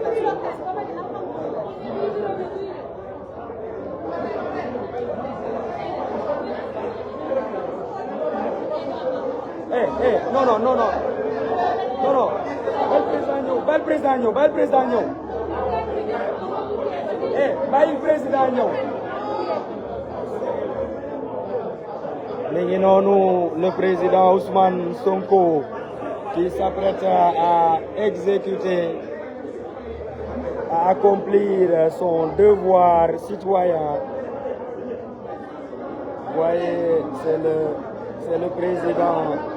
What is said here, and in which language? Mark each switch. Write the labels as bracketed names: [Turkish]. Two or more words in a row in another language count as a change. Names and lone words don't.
[French] Non, non, non, non. Non, non. [Wolof] Bel président ñëw. Bàyyi président ñëw. Mi ngi noonu le [French] président Ousmane Sonko qui s'apprête à exécuter, à accomplir son devoir citoyen. Vous voyez, c'est le président.